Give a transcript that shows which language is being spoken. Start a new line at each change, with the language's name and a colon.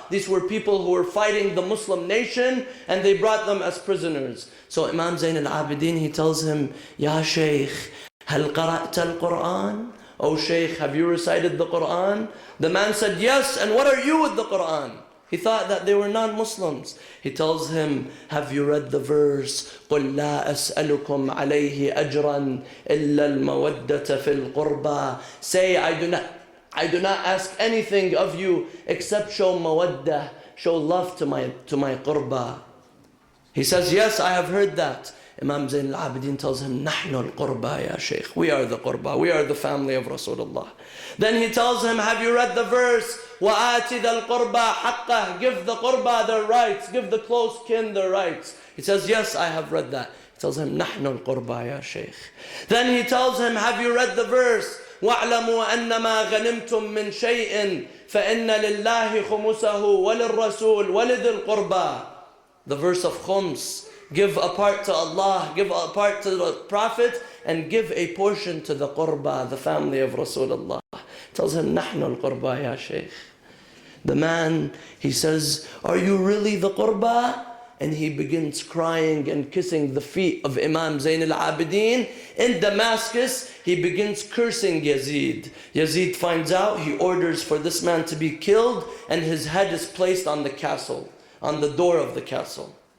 English: These were people who were fighting the Muslim nation, and they brought them as prisoners. So Imam Zayn al-Abidin, he tells him,
Arabic: Ya Shaykh, hal qara'ta al-Quran?
English: Oh Shaykh, have you recited the Quran? The man said, yes, and what are you with the Quran? He thought that they were non-Muslims. He tells him, have you read the verse,
Arabic: قُلْ لَا أَسْأَلُكُمْ عَلَيْهِ أَجْرًا إِلَّا الْمَوَدَّةَ فِي الْقُرْبَى.
English: Say, I do not ask anything of you except show mawaddah, show love to my qurba. He says, yes, I have heard that. Imam Zayn al-Abidin tells him,
Arabic: نحن القربى يا شيخ.
English: We are the qurba, we are the family of Rasulullah. Then he tells him, have you read the verse,
Arabic: وَآتِ ذَا الْقُرْبَى حَقَّهِ?
English: Give the qurba their rights, give the close kin their rights. He says, yes, I have read that. He tells him,
Arabic: نحن القربى يا شيخ.
English: Then he tells him, have you read the verse,
Arabic: وَاعْلَمُوا أَنَّمَا غَنِمْتُم مِّن شَيْءٍ فَإِنَّ لِلَّهِ خُمُسَهُ وَلِلرَّسُولِ وَلِذِي الْقُرْبَى.
English: The verse of khums. Give a part to Allah, give a part to the Prophet, and give a portion to the qurba, the family of Rasulullah. Tells him,
Arabic: نحن القربى يا شيخ.
English: The man, he says, are you really the qurba? And he begins crying and kissing the feet of Imam Zayn al-Abidin. In Damascus, he begins cursing Yazid. Yazid finds out, he orders for this man to be killed, and his head is placed on the castle, on the door of the castle.